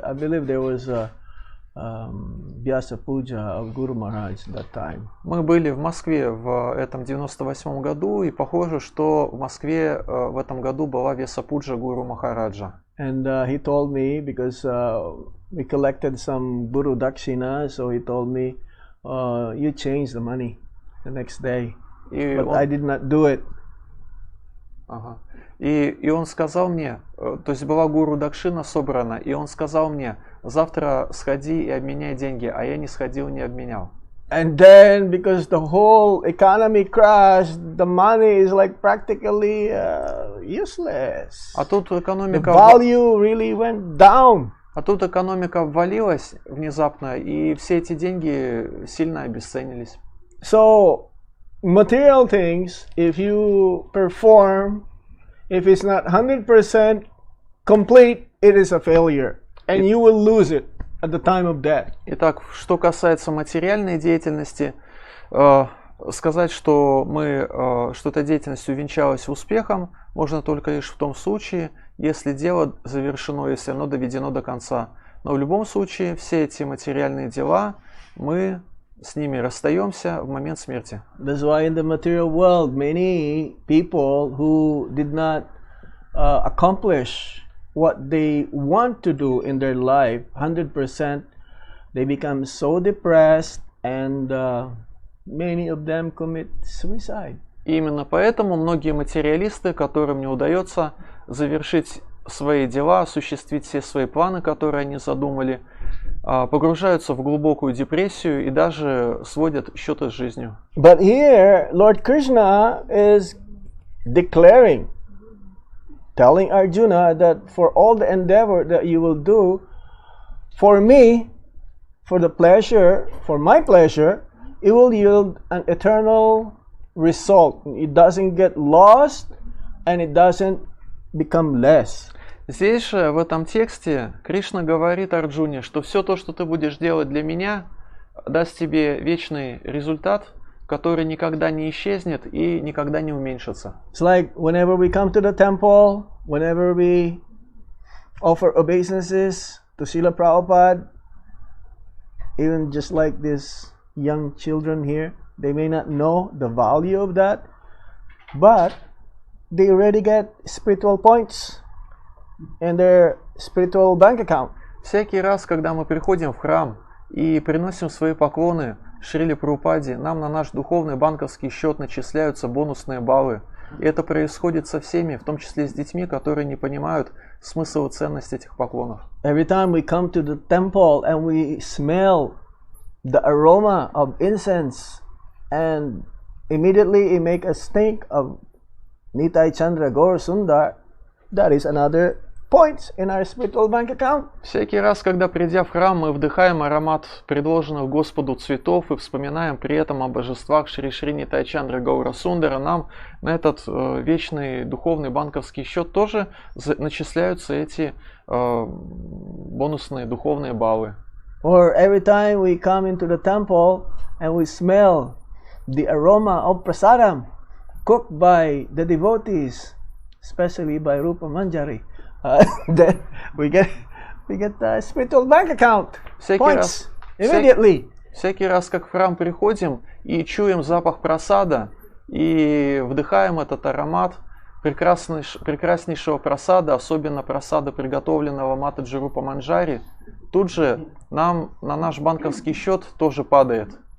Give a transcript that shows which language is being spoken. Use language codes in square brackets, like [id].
[en] I believe there was a Vyasa Puja of Guru Maharaj that time. [ru] Мы были в Москве в этом 98 году, и похоже, что в Москве в этом году была Весапуджа Гуру Махараджа. [en] And he told me, because we collected some Guru Dakshina, so he told me, you change the money the next day. But I did not do it. [ru] И он сказал мне, то есть была Гуру Дакшина собрана, и он сказал мне, завтра сходи и обменяй деньги, а я не сходил, не обменял. [en] And then, because the whole economy crashed, the money is like practically useless. [ru] А тут [en] The [ru] экономика, [en] value really went down. [ru] обвалилась внезапно, и все эти деньги сильно обесценились. [en] So, material things, if you perform, if it's not 100% complete, it is a failure. And you will lose it at the time of death. [ru] Итак, что касается материальной деятельности, сказать, что эта деятельность увенчалась успехом, можно только лишь в том случае, если дело завершено, если оно доведено до конца. Но в любом случае, все эти материальные дела, мы с ними расстаемся в момент смерти. [en] That's why in the material world, many people who did not accomplish what they want to do in their life 100%, they become so depressed, and many of them commit suicide. [ru] И именно поэтому многие материалисты, которым не удается завершить свои дела, осуществить все свои планы, которые они задумали, погружаются в глубокую депрессию и даже сводят счеты с жизнью. [en] But here, Lord Krishna is declaring, telling Arjuna that for all the endeavor that you will do, for me, for the pleasure, for my pleasure, it will yield an eternal result. It doesn't get lost and it doesn't become less. [ru] Здесь же, в этом тексте, Кришна говорит Арджуне, что все то, что ты будешь делать для меня, даст тебе вечный результат, который никогда не исчезнет и никогда не уменьшится. [en] It's like whenever we come to the temple, whenever we offer obeisances to Srila Prabhupada, even just like these young children here, they may not know the value of that, but they already get spiritual points in their spiritual bank account. [ru] Всякий раз, когда мы приходим в храм и приносим свои поклоны Шриле Прабхупаде, нам на наш духовный банковский счет начисляются бонусные баллы. И это происходит со всеми, в том числе с детьми, которые не понимают смысл и ценность этих поклонов. [en] Every time we come to the temple and we smell the aroma of incense, and immediately it makes us think of Nitai Chandra Gaur Sundar, that is another points in our spiritual bank account. [ru] Всякий раз, когда придя в храм, мы вдыхаем аромат предложенных Господу цветов и вспоминаем при этом о божествах Шри Шринитай Чандры Гаура Сундара, нам на этот вечный духовный банковский счет тоже начисляются эти бонусные духовные баллы. [en] Or every time we come into the temple and we smell the aroma of prasadam cooked by the devotees, especially by Rupa Manjari, then we get the spiritual bank account points immediately. [ru] Всякий раз, как в храм приходим и чуем запах прасада и вдыхаем этот аромат прекраснейшего прасада, особенно прасада, приготовленного Матаджи Рупа Манджари, тут же нам на наш банковский счет тоже падает.